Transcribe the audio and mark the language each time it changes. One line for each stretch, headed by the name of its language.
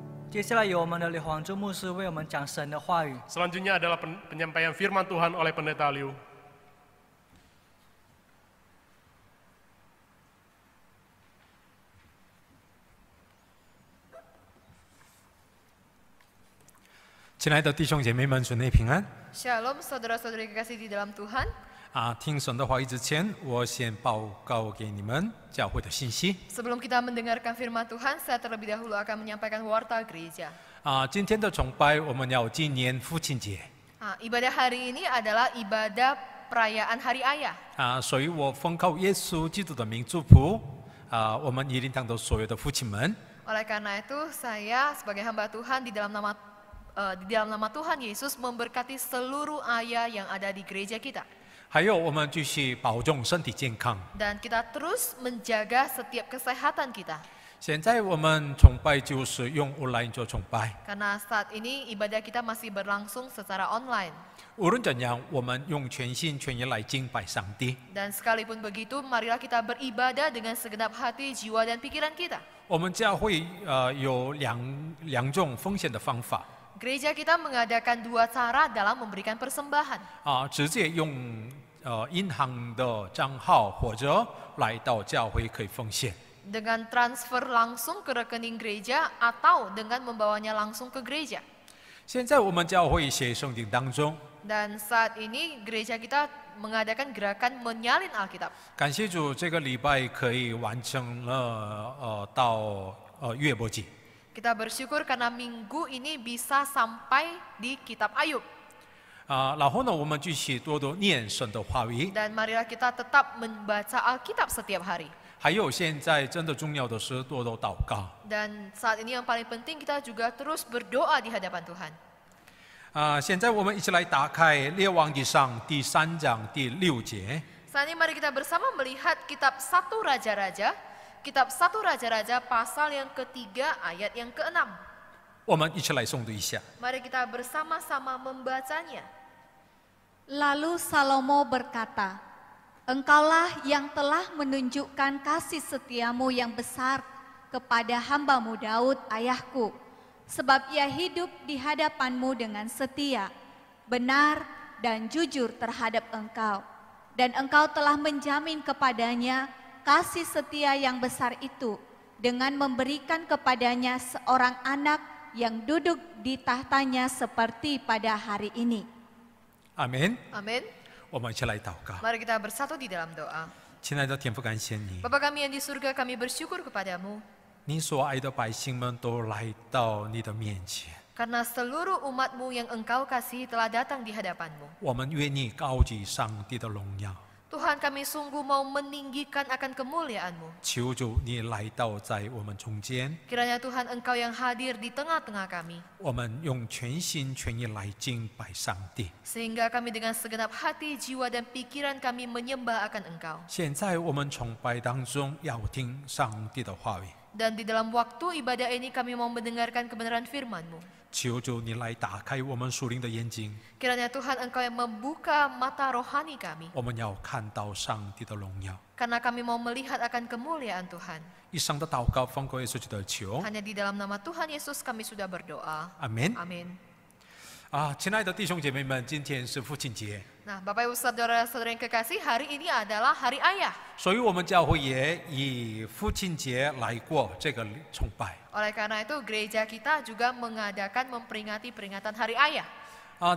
Chinese: 接下来由我们的李黄忠牧师为我们讲神的话语。
Indonesian: Selanjutnya adalah penyampaian firman Tuhan oleh Pendeta Liu.
Chinese: 亲爱的弟兄姐妹们，主内平安。
Indonesian: Shalom saudara-saudari kekasih di dalam Tuhan.
Chinese: 听神的话语之前，我先报告给你们教会的信息。
Indonesian: Sebelum kita mendengarkan firman Tuhan, saya terlebih dahulu akan menyampaikan warta gereja.
Chinese: 今天的崇拜我们要纪念父亲节。
Indonesian: Ibadah hari ini adalah ibadah perayaan Hari Ayah.
Chinese: 所以我奉靠耶稣基督的名祝福我们一灵堂的所有的父亲们。
Indonesian: Oleh karena itu, saya sebagai hamba Tuhan di dalam nama Tuhan Yesus memberkati seluruh ayah yang ada di gereja kita.
Chinese: 还有，我们继续保重身体健康。
Indonesian: Dan kita terus menjaga setiap kesehatan kita.
Chinese: 现在我们崇拜就是用 online 做崇拜。
Indonesian: Karena saat ini ibadah kita masih berlangsung secara online.
Chinese: 无论怎样，我们用全心全意来敬拜上帝。
Indonesian: Dan sekalipun begitu, marilah kita beribadah dengan segenap hati, jiwa, dan pikiran kita.
Chinese: 我们教会有两种奉献的方法。
Indonesian: Gereja kita mengadakan dua cara dalam memberikan persembahan.
Chinese: 直接用银行的账号或者来到教会可以奉献。
Indonesian: Dengan transfer langsung ke rekening gereja atau dengan membawanya langsung ke gereja.
Chinese: 现在我们教会写圣经当中，
Indonesian: Dan saat ini gereja kita mengadakan gerakan menyalin Alkitab.
Chinese: 感谢主，这个礼拜可以完成了到约伯记。
Indonesian: Kita bersyukur karena minggu ini bisa sampai di kitab Ayub.
Chinese: 然后呢，我们继续多多念神的话语。
Indonesian: Dan marilah kita tetap membaca Alkitab setiap hari.
Chinese: 还有，现在真的重要的是多多祷告。
Indonesian: Dan saat ini yang paling penting kita juga terus berdoa di hadapan Tuhan.
Chinese: 现在我们一起来打开《列王纪上》第3章第6节。
Indonesian: Saat ini mari kita bersama melihat kitab 1 Raja-Raja. Kitab 1 Raja-Raja pasal yang ketiga ayat yang ke-6.
Chinese: 我们一起来诵读一下。
Indonesian: Mari kita bersama-sama membacanya. Lalu Salomo berkata, Engkaulah yang telah menunjukkan kasih setiamu yang besar kepada hambamu Daud ayahku, sebab ia hidup di hadapanmu dengan setia, benar dan jujur terhadap engkau. Dan engkau telah menjamin kepadanya kasih setia yang besar itu dengan memberikan kepadanya seorang anak yang duduk di tahtanya seperti pada hari ini. Amin。 Amin.
Chinese: 我们一起来祷告。
Indonesian: Mari kita bersatu di dalam doa.
Chinese: 亲爱的天父，感谢你，
Indonesian: Bapa kami yang di surga, kami bersyukur kepadamu.
Chinese: 你所爱的百姓们都来到你的面前，
Indonesian: Karena seluruh umatmu yang engkau kasihi telah datang di hadapanmu.
Chinese: 我们愿你高举上帝的荣耀，
Indonesian: Tuhan, kami sungguh mau meninggikan akan kemuliaan-Mu.
Chinese: 求主你来到在我们中间，
Indonesian: Kiranya Tuhan Engkau yang hadir di tengah-tengah kami.
Chinese: 我们用全心全意来敬拜上帝。
Indonesian: Sehingga kami dengan segenap hati, jiwa, dan pikiran kami menyembah akan Engkau.
Chinese: 现在我们崇拜当中要听上帝的话语，
Indonesian: Dan di dalam waktu ibadah ini kami mau mendengarkan kebenaran firman-Mu.
Chinese: 求主你来打开我们属灵的眼睛，
Indonesian: Kiranya Tuhan Engkau yang membuka mata rohani kami.
Chinese: 我们要看到上帝的荣耀。
Indonesian: Karena kami mau melihat akan kemuliaan Tuhan.
Chinese: 以上的祷告奉靠耶稣基督的求，
Indonesian: Hanya di dalam nama Tuhan Yesus kami sudah berdoa.
Chinese: 阿门。
Indonesian: Amin.
Chinese: 亲爱的弟兄姐妹们，今天是父亲节，
Indonesian: Nah, Bapak Ibu Saudara-saudara yang kekasih, hari ini adalah Hari Ayah.
Chinese: 所以我们教会也以父亲节来过这个崇拜。
Indonesian: Oleh karena itu, gereja kita juga mengadakan memperingati peringatan Hari Ayah.